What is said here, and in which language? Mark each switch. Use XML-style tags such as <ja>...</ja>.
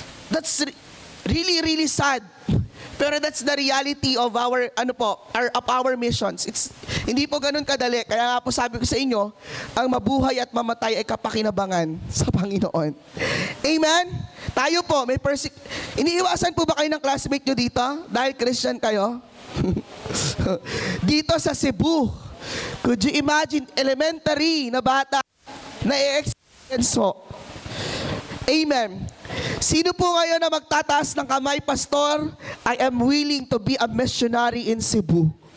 <en>That's really, really sad. Pero that's the reality of our missions.</en> <tl>Hindi po ganun kadali. Kaya nga po sabi ko sa inyo, ang mabuhay at mamatay ay kapakinabangan sa Panginoon. Amen? Tayo po, iniiwasan po ba kayo ng classmate nyo dito? Dahil Christian kayo? Dito sa Cebu,</tl> <en>could you imagine,</en> <tl>elementary na bata na i-experience mo? Amen. Sino po ngayon na magtataas ng kamay, Pastor?</tl> <en>I am willing to be a missionary in Cebu.</en>